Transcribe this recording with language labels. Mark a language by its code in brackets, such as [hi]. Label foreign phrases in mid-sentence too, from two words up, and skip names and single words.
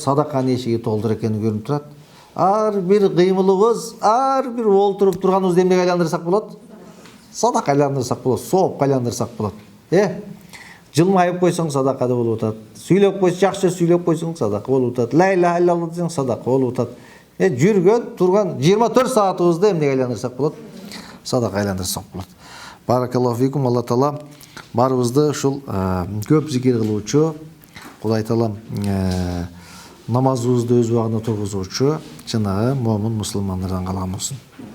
[ky] Садаканын эшиги толтура экени көрүнүп турат. Ар бир кыймылыбыз, ар бир олтуруп турганыбызды эмнеге айландырсак болот? Садака айландырсак болот, соопко айландырсак болот. Жылмайып койсоң садака болуп атат. Сүйлөп койсоң, жакшы сүйлөп койсоң садака болуп атат. [ar] لا إله إلا الله [ky] десең садака болуп атат. Жүргөн, турган 24 саатыбызды эмнеге айландырсак болот? Садака айландырсак болот. [ar] بارك الله فيكم. [ky] Алла таала барыбызды ушул көп зикир кылуучу, Кудай таала намазыбызды өз убагында тургузуучу чынагы момун мусулмандардан калган болсун.